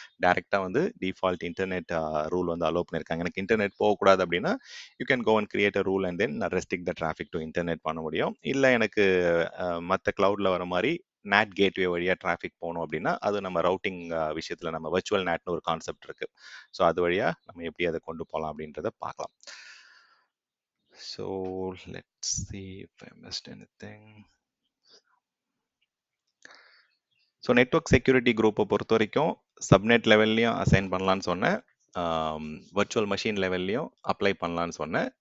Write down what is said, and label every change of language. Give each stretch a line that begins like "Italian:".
Tamil: டேரெக்டாக வந்து default internet rule வந்து அலோவ் பண்ணியிருக்காங்க. எனக்கு இன்டர்நெட் போகக்கூடாது அப்படின்னா
English: you can go and create a rule and then restrict the traffic to internet
Tamil: பண்ண முடியும். இல்லை எனக்கு மற்ற கிளவுடில் வர மாதிரி நேட் கேட்வே வழியாக டிராஃபிக் போகணும் அப்படின்னா அது நம்ம ரவுட்டிங் விஷயத்தில் நம்ம வர்ச்சுவல் நேட்னு ஒரு கான்செப்ட் இருக்குது. ஸோ அது வழியாக நம்ம எப்படி அதை கொண்டு போகலாம் அப்படின்றத பார்க்கலாம்.
English: So let's see if I missed anything.
Tamil: So network security குரூப்பை பொறுத்த வரைக்கும் சப்நெட் லெவல்லையும் அசைன் பண்ணலான்னு சொன்னேன், வர்ச்சுவல் மெஷின் லெவல்லையும் அப்ளை பண்ணலான்னு சொன்னேன்.